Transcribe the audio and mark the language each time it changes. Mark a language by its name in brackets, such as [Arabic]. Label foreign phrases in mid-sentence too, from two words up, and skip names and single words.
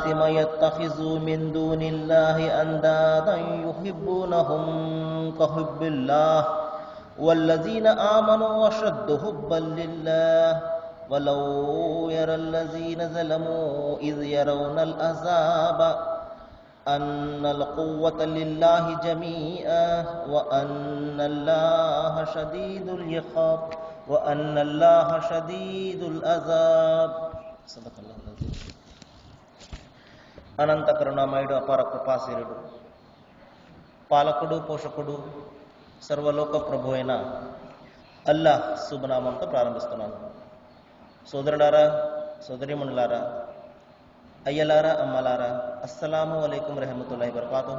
[Arabic] من يتخذ من دون الله أندادا يحبونهم كحب الله والذين آمنوا أشد حبا لله ولو يرى الذين ظلموا إذ يرون العذاب أن القوة لله جميعا وأن الله شديد العقاب وأن الله شديد العذاب صدق الله العظيم. [Telugu] అనంత కరుణామయుడు అపార కృపాశీలుడు పాలకుడు పోషకుడు సర్వలోక ప్రభు అయిన అల్లాహ్ శుభనామంతో ప్రారంభిస్తున్నాను. సోదరులారా సోదరీమణులారా అయ్యలారా అమ్మలారా [Arabic] السلام عليكم ورحمة الله وبركاته.